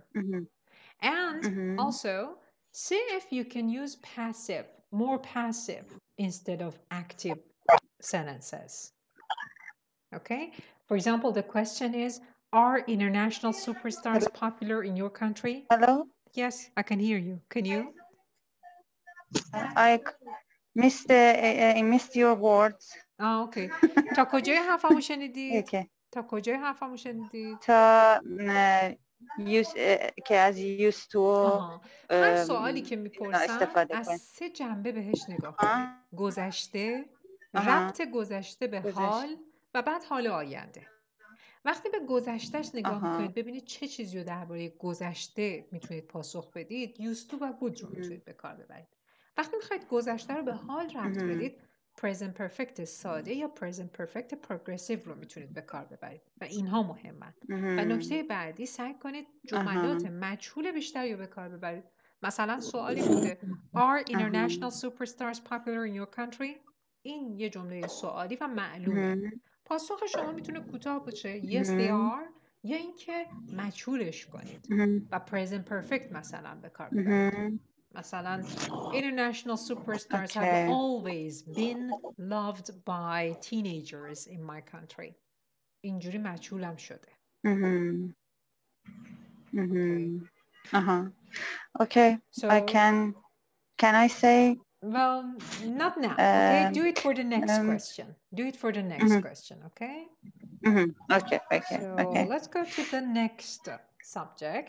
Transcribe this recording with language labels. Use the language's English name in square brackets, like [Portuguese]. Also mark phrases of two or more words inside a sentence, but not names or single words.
[English] And also, see if you can use passive, more passive instead of active sentences. Okay? For example, the question is, are international superstars popular in your country? Hello? Yes, I can hear you. Can you? I missed your words. [Persian] Okay. تا کجای حرفمو شنیدید؟ Okay. تا کجای حرفمو شنیدید؟ تا که از [English] used to [Persian] هر سوالی که میپرسم از 3 جنبه بهش نگاه کنید. گذشته، ربط گذشته به حال و بعد حال آینده. وقتی به گذشتهش نگاه میکنید ببینید چه چیزی رو درباره گذشته میتونید پاسخ بدید، [English] used to [Persian] و would رو میتونید به کار ببرید. وقتی میخواید گذشته رو به حال ربط بدید، [English] present perfect [Persian] ساده یا [English] present perfect progressive [Persian] رو میتونید به کار ببرید و اینها مهمن. و نکته بعدی سعی کنید جملات مجهول بیشتری رو به کار ببرید. مثلا سوالی بوده [English] Are international superstars popular in your country؟ [Persian] این یه جمله سوالی و معلومه. پاسخ شما میتونه کوتاه باشه [English] Yes they are [Persian] یا اینکه مجهولش کنید و [English] present perfect [Persian] مثلا به کار ببرید. [English] مثلا international superstars have always been loved by teenagers in my country. [Persian] اینجوری مجهولم شده. [English] Okay. So, can I say? Well, not now. Okay, do it for the next question. Do it for the next question. Okay. Okay. So let's go to the next subject.